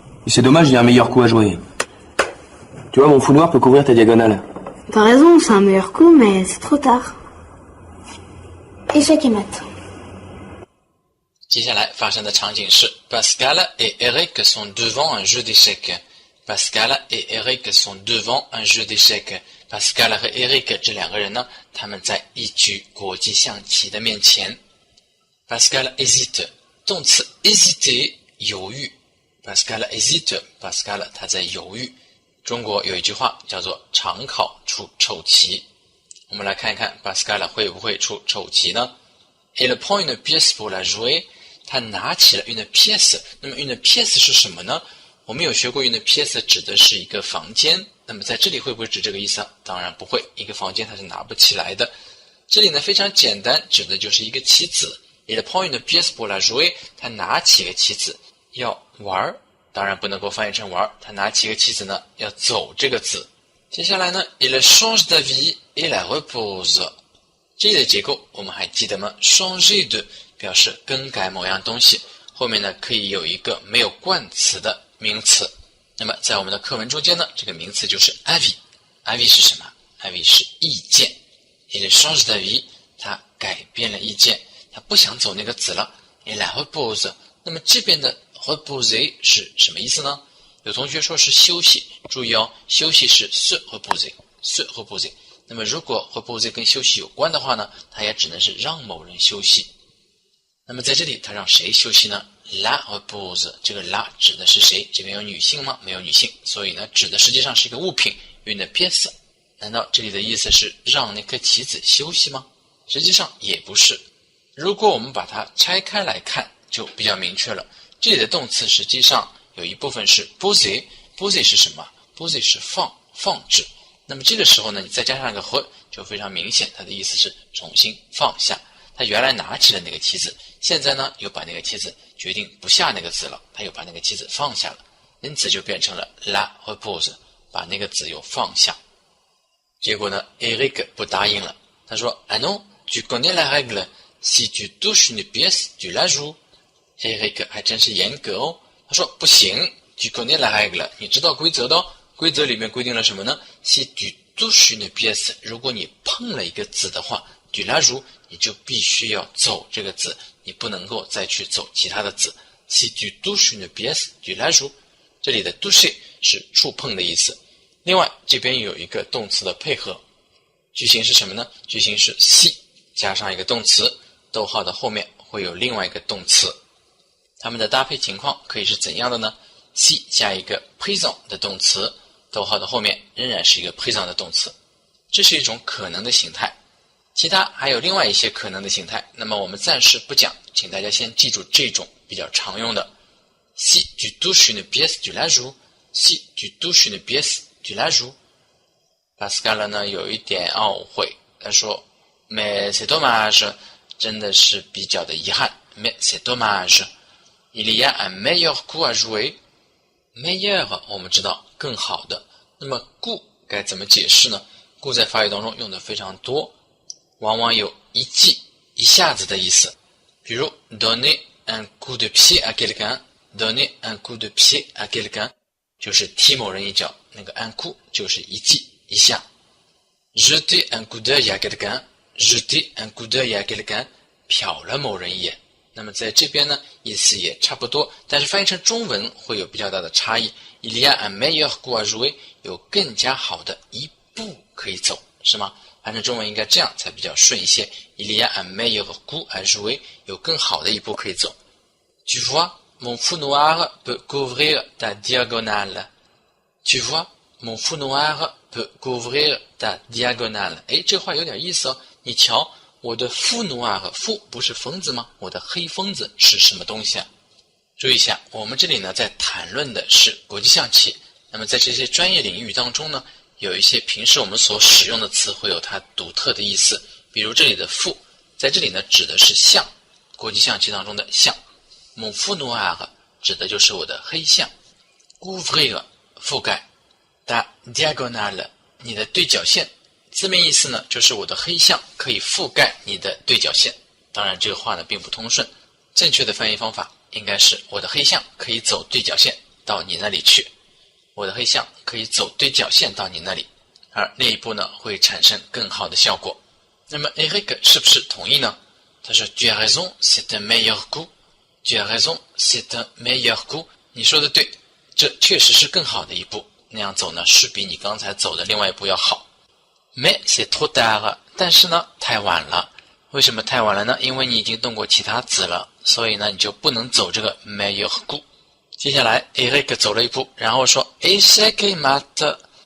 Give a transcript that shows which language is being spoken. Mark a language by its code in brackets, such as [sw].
[fr] Et c'est dommage, il y a un meilleur coup à jouer. Tu vois, mon fou noir peut couvrir ta diagonale. T'as raison, c'est un meilleur coup, mais c'est trop tard. Échec et mat. [zh] 接下来发生的场景是 [fr] Pascal et Eric sont devant un jeu d'échecs. Pascal et Eric sont devant un jeu d'échecs. [zh] Pascal 和 Eric 这两个人呢，他们在一局国际象棋的面前。 [fr] Pascal hésite， [zh] 动词 [fr] hésiter [zh] 犹豫。 [fr] Pascal hésite， [zh] Pascal 他在犹豫。中国有一句话叫做常考出丑棋。我们来看一看 Pascal 会不会出丑棋呢？ [fr] Il prend une pièce pour la jouer， [zh] 他拿起了 [fr] une pièce。 [zh] 那么 une pièce 是什么呢？我们有学过 une pièce 指的是一个房间，那么在这里会不会指这个意思啊？当然不会，一个房间它是拿不起来的。这里呢非常简单，指的就是一个棋子。 [fr] Il prend une pièce pour la jouer， [zh] 他拿起个棋子要玩，当然不能够翻译成玩，他拿起个棋子呢要走这个子。接下来呢 [fr] Il change d'avis et la repose。 [zh] 这里的结构我们还记得吗？changer de 表示更改某样东西，后面呢可以有一个没有冠词的名词。那么在我们的课文中间呢，这个名词就是 avis。avis 是什么？ avis 是意见。 [fr] Il change d'avis， [zh] 他改变了意见，他不想走那个子了。 [fr] Et la repose， [zh] 那么这边的 reposer 是什么意思呢？有同学说是休息，注意哦，休息是 se reposer。se reposer。那么如果 reposer 跟休息有关的话呢，它也只能是让某人休息。那么在这里他让谁休息呢？ [fr] La repose， [zh] 这个 la 指的是谁？这边有女性吗？没有女性，所以呢指的实际上是一个物品 une pièce。难道这里的意思是让那颗棋子休息吗？实际上也不是。如果我们把它拆开来看就比较明确了。这里的动词实际上有一部分是 poser。poser 是什么？ poser 是放置。那么这个时候呢，你再加上一个和，就非常明显，它的意思是重新放下。他原来拿起了那个棋子，现在呢又把那个棋子决定不下那个子了，他又把那个棋子放下了，因此就变成了 [fr] la repose， [zh] 把那个子又放下。结果呢 [fr] Eric [zh] 不答应了，他说 [fr] Ah non, tu connais la règle, si tu touches une pièce, tu la joues。 [zh] Eric 还真是严格哦，他说不行 [fr] tu connais la règle， [zh] 你知道规则的哦，规则里面规定了什么呢？ [fr] Si tu touches une pièce， [zh] 如果你碰了一个子的话 [fr] tu la joues， [zh] 你就必须要走这个子，你不能够再去走其他的子。 [fr] Si tu touches une pièce, tu la joues。 [zh] 这里的 toucher 是触碰的意思。另外这边有一个动词的配合，句型是什么呢？句型是 si 加上一个动词，逗号的后面会有另外一个动词。它们的搭配情况可以是怎样的呢？si 加一个 présent 的动词，逗号的后面仍然是一个 présent 的动词，这是一种可能的形态。其他还有另外一些可能的形态，那么我们暂时不讲，请大家先记住这种比较常用的。 [fr] Si tu touches une pièce, tu la joues. Si tu touches une pièce, tu la joues. [zh] Pascal 呢有一点懊悔，他说 [fr] Mais c'est dommage， [zh] 真的是比较的遗憾。 [fr] Mais c'est dommage， il y a un meilleur coup à jouer。 [zh] meilleur 我们知道更好的，那么 coup 该怎么解释呢？ coup 在法语当中用的非常多，往往有一记一下子的意思。比如 [fr] donner un coup de pied à quelqu'un。donner un coup de pied à quelqu'un [zh] 就是踢某人一脚，那个 [fr] un coup [zh] 就是一记一下。 [fr] jeter un coup d'œil à quelqu'un，jeter un coup d'œil à quelqu'un [zh] 瞟了某人一眼。那么在这边呢，意思也差不多，但是翻译成中文会有比较大的差异。 [fr] il y a un meilleur coup à jouer， [zh] 有更加好的一步可以走，是吗？翻成中文应该这样才比较顺一些。 [fr] il y a un meilleur coup à jouer， [zh] 有更好的一步可以走。 [fr] Tu vois，mon fou noir peut couvrir ta diagonale. Tu vois, mon fou noir peut couvrir ta diagonale. [zh] 哎，这话有点意思哦。你瞧，我的 fou noir， fou 不是疯子吗？我的黑疯子是什么东西啊？注意一下，我们这里呢在谈论的是国际象棋。那么在这些专业领域当中呢，有一些平时我们所使用的词会有它独特的意思。比如这里的 fou， 在这里呢指的是象，国际象棋当中的象。 [fr] mon fou noir [zh] 指的就是我的黑象 ，couvrir 覆盖 ， [fr] ta diagonale [zh] 你的对角线，字面意思呢就是我的黑象可以覆盖你的对角线。当然这个话呢并不通顺，正确的翻译方法应该是我的黑象可以走对角线到你那里去，我的黑象可以走对角线到你那里，而那一步呢会产生更好的效果。那么 Eric 是不是同意呢？他说 [fr] Tu as raison, c'est un meilleur coup.Tu as raison, c'est un meilleur coup. [zh] 你说的对，这确实是更好的一步。那样走呢，是比你刚才走的另外一步要好。 [fr] Mais c'est trop tard. [zh] 但是呢，太晚了。为什么太晚了呢？因为你已经动过其他子了，所以呢，你就不能走这个 meilleur coup。接下来 ，Eric 走了一步，然后说 échec et mat。